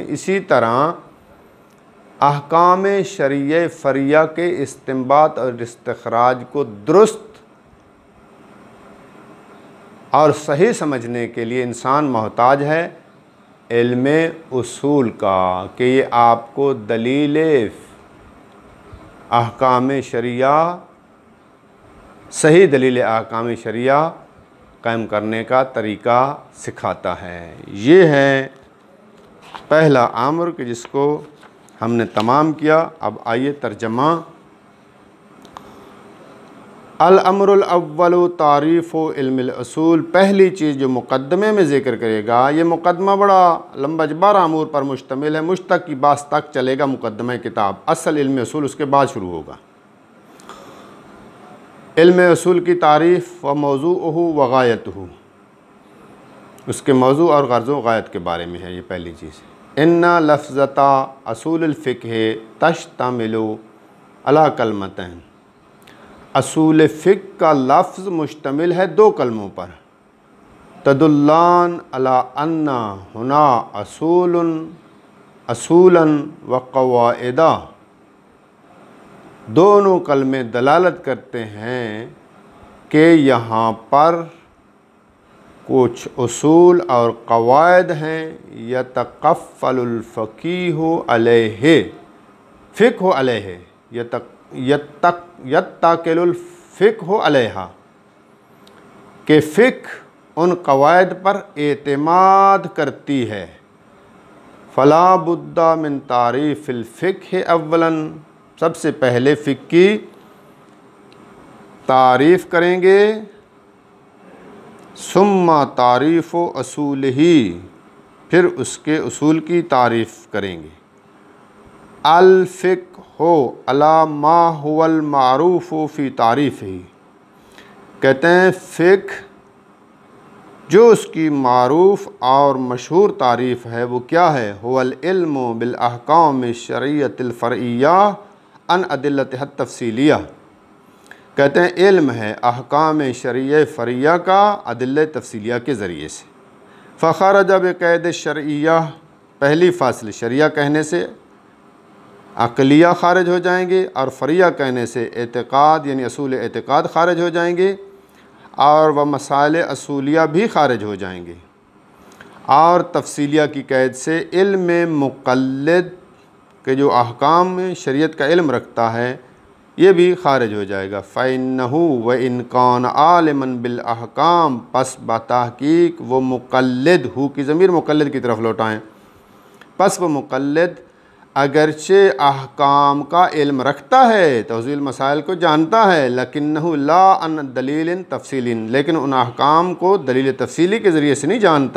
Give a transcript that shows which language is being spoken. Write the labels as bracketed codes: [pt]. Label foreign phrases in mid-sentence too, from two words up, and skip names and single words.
[hi] इसी तरह अहकाम शरइया फ़रिया के इस्तिंबात और इस्तिखराज को दुरुस्त और सही समझने के लिए इंसान मोहताज है इल्मे उसूल का, कि ये आपको दलील अहकाम शरिया, सही दलील अहकाम शरिया कायम करने का तरीक़ा सिखाता है। ये है पहला अम्र कि जिसको हमने तमाम किया। अब आइए तर्जमा। [ar] الأمر الأول تعريف علم الأصول, [hi] पहली चीज़ जो मुक़द्दमे में ज़िक्र करेगा, ये मुक़द्दमा बड़ा लंबा 12 अमूर पर मुश्तमिल है, मुश्तक की बास तक चलेगा मुक़द्दमा किताब। असल इल्म उसूल उसके बाद शुरू होगा। इल्म उसूल की तारीफ़ व [ar] موضوعه وغايته, [hi] उसके मौज़ू और गर्ज़ व गायत के बारे में है ये पहली चीज़। [ar] إن لفظة أصول فقه تشتمل على كلمتين, [hi] असूल फ़िक़्ह का लफ्ज़ मुश्तमिल है 2 कलमों पर। [ar] تدلان على أن هنا أصولا وقواعد, [hi] दोनों कलमे दलालत करते हैं कि यहाँ पर कुछ उसूल और क़वाइद हैं। [ar] يتكفل الفقيه عليه، فقه عليه، يتكل الفقه عليها, [hi] के फ़िक़्ह उन क़वाइद पर एतमाद करती है। [ar] فلا بد من تعريف الفقه أولا, [hi] सबसे पहले फ़िक़्ह की तारीफ़ करेंगे। [ar] ثم تعريف أصوله, [hi] फिर उसके उसूल की तारीफ़ करेंगे। [ar] الفقه على ما هو المعروف في تعريفه, [hi] कहते हैं फ़िक़्ह जो उसकी मारूफ़ और मशहूर तारीफ़ है वो क्या है। [ar] هو العلم بالأحكام الشريعة الفرعية عن أدلتها تفصيلية, [hi] कहते हैं इल्म है अहकाम शरीय फ़रइय्या का अदिल्ले तफ़सीलिया के ज़रिए से। [ar] فخرج بقيد شرعية, [hi] पहली फ़ासिल शरिया कहने से अक़लिया ख़ारिज हो जाएंगे और फ़रइय्या कहने से एतिक़ाद यानी असूल एतिक़ाद ख़ारिज हो जाएंगे, और वह मसाइल असूलिया भी ख़ारिज हो जाएंगे। और तफ़सीलिया की कैद से इल्म मुक़ल्लिद के जो अहकाम में शरीयत का इल्म रखता है ये भी ख़ारिज हो जाएगा। [ar] فإنه وإن كان عالما بالأحكام, [hi] पस बतहक़ीक़ वो मुक़ल्लिद, हु की ज़मीर मुक़ल्लिद की तरफ लौटाएँ, पस वो मुक़ल्लिद अगरचे अहकाम का इल्म रखता है, तफ़सील मसाइल को जानता है, [ar] لكنه لا عن دليل تفصيلي, [hi] लेकिन उन अहकाम को दलील तफ़सीली के ज़रिए से नहीं जानता।